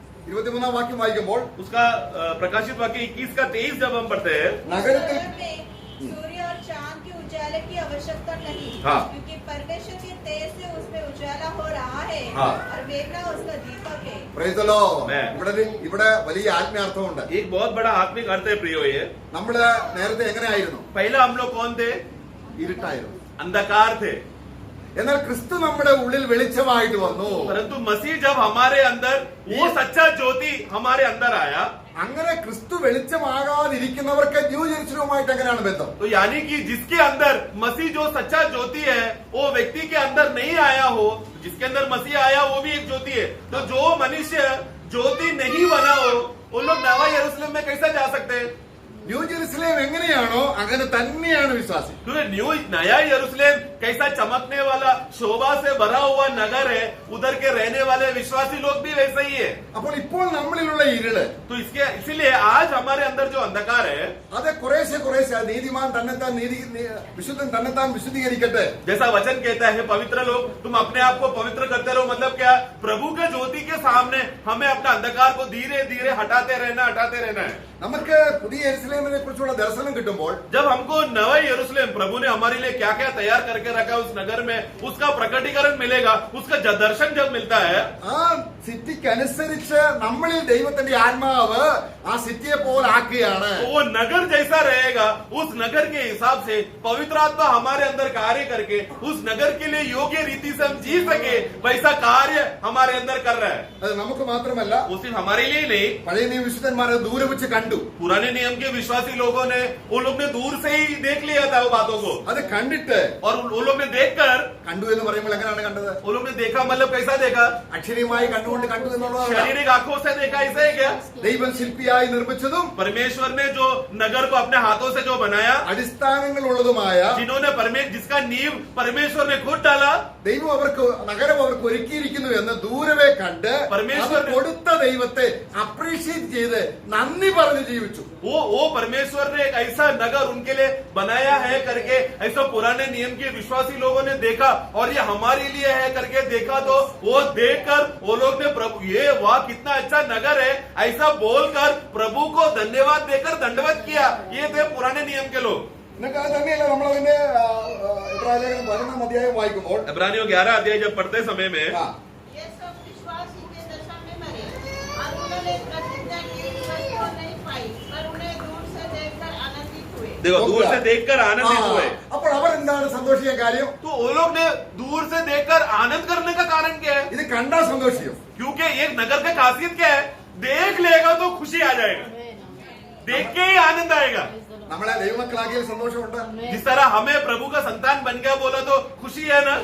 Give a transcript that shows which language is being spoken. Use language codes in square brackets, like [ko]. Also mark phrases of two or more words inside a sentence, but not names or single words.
[ml] 23 വാക്യം വായിക്കുമ്പോൾ [hi] उसका प्रकाशित वाक्य 21 का 23 जब हम पढ़ते हैं, [ml] നഗരത്തിൽ [hi] नगर में सूर्य और चांद के उजाले की आवश्यकता नहीं, हाँ। क्योंकि परमेश्वर के तेज से उसमें उजाला हो रहा है, हाँ। और मेघना उसका दीपक है। [en] Praise the Lord. Amen. [ml] ഇവിടെ വലിയ ആത്മീയാർത്ഥമുണ്ട്. [hi] एक बहुत बड़ा आत्मिक अर्थ है प्रियो ये। [ml] നമ്മള് നേരത്തെ എങ്ങനെയായിരുന്നു? [hi] पहला हम लोग कौन थे? [ml] ഇരുട്ടായിരുന്നു. [hi] अंधकार थे, [ml] എന്നാൽ ക്രിസ്തു നമ്മുടെ ഉള്ളിൽ വെളിച്ചമായിട്ട് വന്നു. [hi] परंतु मसीह जब हमारे अंदर, वो सच्चा ज्योति हमारे अंदर आया, [ml] അങ്ങനെ ക്രിസ്തു വെളിച്ചമാകാതിരിക്കുന്നവർക്ക് ന്യൂ ജെറുസലേമുമായിട്ട് എങ്ങനെയാണ് ബന്ധം? [hi] तो यानी कि जिसके अंदर मसीह जो सच्चा ज्योति है, वो व्यक्ति के अंदर नहीं आया हो, जिसके अंदर मसीह आया वो भी एक ज्योति है। तो जो मनुष्य ज्योति नहीं बना हो, वो लोग नवा यरूशलेम में कैसे जा सकते हैं? [ml] ന്യൂ ജെറുസലേം എങ്ങനെയാണോ അങ്ങനെ തന്നെയാണ് വിശ്വാസി. [hi] क्योंकि नया यरूशलेम कैसा चमकने वाला, शोभा से भरा हुआ नगर है, उधर के रहने वाले विश्वासी लोग भी वैसे ही है। [ml] അപ്പോൾ ഇപ്പോൾ നമ്മളിലുള്ള ഇരുള് [hi] तो इसीलिए आज हमारे अंदर जो अंधकार है, [ml] അത് കുറേശ്ശെ നീതിമാൻ തന്നെത്താൻ വിശുദ്ധൻ തന്നെത്താൻ വിശുദ്ധീകരിക്കട്ടെ. [hi] जैसा वचन कहता है, पवित्र लोग तुम अपने आप को पवित्र करते रहो। मतलब क्या? प्रभु के ज्योति के सामने हमें अपना अंधकार को धीरे धीरे हटाते रहना है। [ml] നമുക്ക് പുതിയ യെരുസലേമിനെ കുറിച്ചുള്ള ദർശനം കിട്ടുമ്പോൾ [hi] जब हमको नवा यरूशलेम, प्रभु ने हमारे लिए क्या क्या तैयार करके रखा है उस नगर में, उसका प्रकटीकरण मिलेगा, उसका दर्शन जब मिलता है, [ml] ആ സിറ്റിക്ക് അനുസരിച്ച് നമ്മളിൽ ദൈവത്തിന്റെ ആത്മാവ് ആ സിറ്റിയെ പോലെ ആക്കുകയാണ്. [hi] तो वो नगर जैसा रहेगा, उस नगर के हिसाब से पवित्र आत्मा हमारे अंदर कार्य करके उस नगर के लिए योग्य रीति से हम जी सके, वैसा कार्य हमारे अंदर कर रहा है। [ml] അത് നമുക്ക് മാത്രമല്ല, [hi] वो सिर्फ हमारे लिए नहीं, [ml] പഴയ നിയമ വിശുദ്ധന്മാരെ ദൂരെ വെച്ച് കണ്ടു. [hi] पुराने नियम के विश्वासी लोगों ने, वो लोग ने दूर से ही देख लिया था वो बातों को, [ml] അത് കണ്ടിട്ട് [hi] और वो लोग ने देखकर, [ml] കണ്ടു എന്ന് പറയുമ്പോൾ എങ്ങനെയാണ് കണ്ടത്? [hi] वो लोग ने देखा मतलब कैसा देखा? [ml] അക്ഷരീയമായി കണ്ടുകൊണ്ട് കണ്ടു എന്നുള്ളതാണ്. [hi] शारीरिक आंखों से देखा, ऐसा है क्या? [ml] ദൈവം ശില്പിയായി നിർമ്മിച്ചതും [hi] परमेश्वर ने जो नगर को अपने हाथों से जो बनाया, [ml] അടിസ്ഥാനങ്ങൾ ഉള്ളതുമായ [hi] जिन्होंने जिसका नींव परमेश्वर ने खुद डाला, [ml] ദൈവം അവർക്ക് നഗരം അവർക്ക് ഒരുക്കിയിരിക്കുന്നു എന്ന് ദൂരവേ കണ്ട് പരമേശ്വരൻ അത് കൊടുത്ത ദൈവത്തെ അപ്രീഷിയേറ്റ് ചെയ്ത് നന്ദി പറഞ്ഞ് ജീവിച്ചു. [hi] वो परमेश्वर ने एक ऐसा नगर उनके लिए बनाया है करके, ऐसा पुराने नियम के विश्वासी लोगों ने देखा, और ये हमारे लिए है करके देखा, तो वो देखकर वो लोग ने प्रभु, ये वाह कितना अच्छा नगर है, ऐसा बोलकर प्रभु को धन्यवाद देकर दंडवत किया। ये थे पुराने नियम के लोग। [ml] എന്നിട്ട് അത് തന്നെയല്ല നമ്മളതിന്റെ ഇബ്രാഹിം 11 അധ്യായം വായിക്കുമ്പോൾ [hi] इब्रानियों 11 अध्याय जब पढ़ते समय में, ആ, ये सब विश्वासी के दशा में मरे और उन्होंने प्रतिज्ञा की वस्तु को नहीं पाई, पर उन्हें दूर से देखकर आनंदित हुए। देखो दूर से देखकर आनंदित हुए। [ml] അപ്പോൾ അവരെന്താണ് സന്തോഷിക്കാൻ കാര്യം? [hi] तो वो लोग ने दूर से देखकर आनंद करने का कारण क्या है? [ml] ഇത് കണ്ടാ സന്തോഷിക്കും. [hi] क्योंकि एक नगर का खासियत क्या है? देख लेगा तो खुशी आ जाएगा, देख के ही आनंद आएगा। [ml] നമ്മളെ ദൈവമക്കളാക്കിയ സന്തോഷമുണ്ട്. [hi] जिस तरह हमें प्रभु का संतान बन गया बोला तो खुशी है ना?